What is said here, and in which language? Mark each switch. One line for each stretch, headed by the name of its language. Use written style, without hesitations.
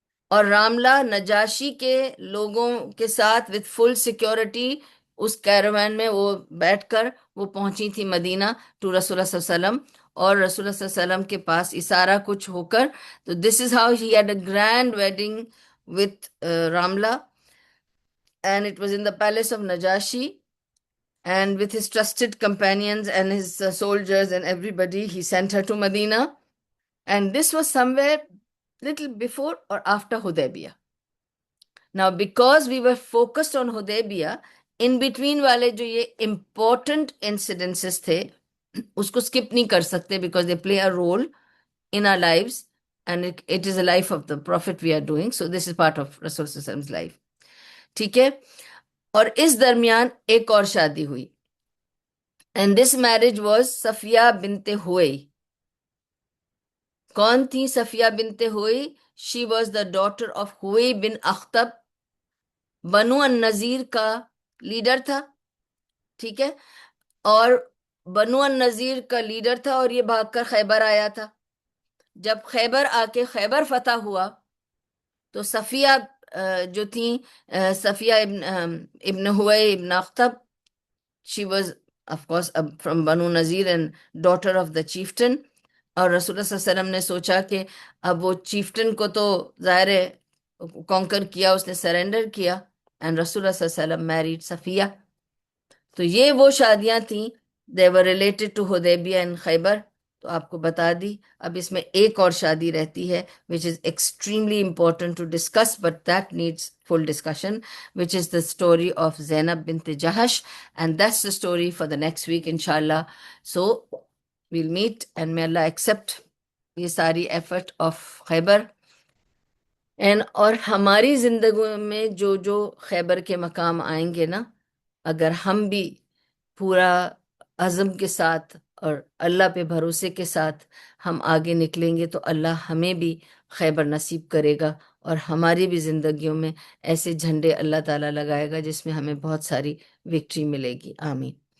Urdu: اور راملا نجاشی کے لوگوں کے ساتھ
English: with full security
Urdu: اس کیروین میں وہ بیٹھ کر وہ پہنچی تھی مدینہ ٹو رسول اللہ صلی اللہ علیہ وسلم، اور رسول اللہ صلی اللہ علیہ وسلم کے پاس یہ سارا کچھ ہو کر، تو
English: This is how he had a grand wedding with Ramla, and it was in the palace of Najashi. And with his trusted companions and his soldiers and everybody, he sent her to Medina. And this was somewhere little before or after Hudaybiyah. Now, because we were focused on Hudaybiyah, in between
Urdu: والے جو یہ
English: important incidences
Urdu: تھے اس کو
English: skip
Urdu: نہیں کر سکتے
English: because they play a role in our lives and it is a life of the Prophet we are doing. So this is part of Rasul Sallallahu Alaihi Wasallam's life.
Urdu: ٹھیک ہے، اور اس درمیان ایک اور شادی ہوئی.
English: And this marriage was Safiyyah bint ہوئی.
Urdu: کون تھی صفیہ بنت ہوئی؟
English: She was the daughter of
Urdu: ہوئی بن اخطب، بنو النذیر کا لیڈر تھا. ٹھیک ہے، اور بنو النذیر کا لیڈر تھا اور یہ بھاگ کر خیبر آیا تھا. جب خیبر آ کے خیبر فتح ہوا تو صفیہ جو تھیں، صفیہ ابن ہوئی ابن اخطب،
English: she was of course from Banu Nazir and daughter of the chieftain.
Urdu: اور رسول اللہ صلی اللہ علیہ وسلم نے سوچا کہ اب وہ چیفٹن کو تو ظاہر ہے کانکر کیا، اس نے سرنڈر کیا، and رسول اللہ صلی اللہ علیہ وسلم married صفیہ. تو یہ وہ شادیاں تھیں
English: they were related to Hudaybiyah and
Urdu: خیبر. تو آپ کو بتا دی. اب اس میں ایک اور شادی رہتی ہے
English: which is extremely important to discuss but that needs full discussion, which is the story of Zainab bint Jahash, and that's the story for the next week inshallah. So we'll meet and may Allah accept
Urdu: یہ ساری
English: effort of Khaybar.
Urdu: اور ہماری زندگی میں جو جو خیبر کے مقام آئیں گے نا، اگر ہم بھی پورا عزم کے ساتھ اور اللہ پہ بھروسے کے ساتھ ہم آگے نکلیں گے تو اللہ ہمیں بھی خیبر نصیب کرے گا، اور ہماری بھی زندگیوں میں ایسے جھنڈے اللہ تعالیٰ لگائے گا جس میں ہمیں بہت ساری وکٹری ملے گی. آمین.